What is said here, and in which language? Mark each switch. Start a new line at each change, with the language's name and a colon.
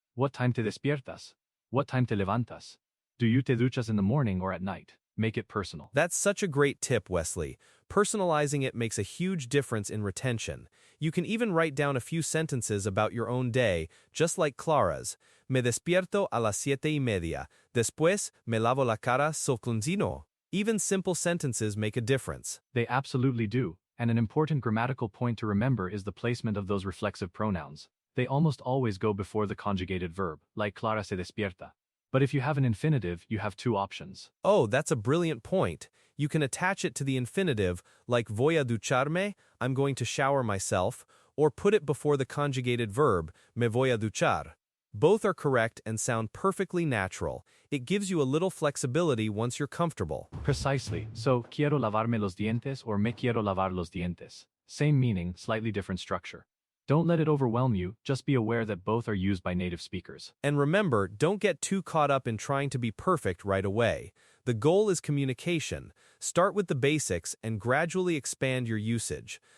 English: What time
Spanish: te despiertas?
English: What time
Spanish: te levantas?
English: Do you
Spanish: te duchas
English: in the morning or at night? Make it personal. That's such a great tip, Wesley. Personalizing it makes a huge difference in retention. You can even write down a few sentences about your own day, just like Clara's.
Spanish: Me despierto a las 7:30. Después, me lavo la cara soclunzino.
English: Even simple sentences make a difference. They absolutely do, and an important grammatical point to remember is the placement of those reflexive pronouns. They almost always go before the conjugated verb, like
Spanish: Clara se despierta.
English: But if you have an infinitive, you have two options. Oh, that's a brilliant point. You can attach it to the infinitive, like
Spanish: voy a ducharme,
English: I'm going to shower myself, or put it before the conjugated verb,
Spanish: me voy a duchar.
English: Both are correct and sound perfectly natural. It gives you a little flexibility once you're comfortable. Precisely.
Spanish: So, quiero lavarme los dientes or me quiero lavar los dientes.
English: Same meaning, slightly different structure. Don't let it overwhelm you, just be aware that both are used by native speakers. And remember, don't get too caught up in trying to be perfect right away. The goal is communication. Start with the basics and gradually expand your usage.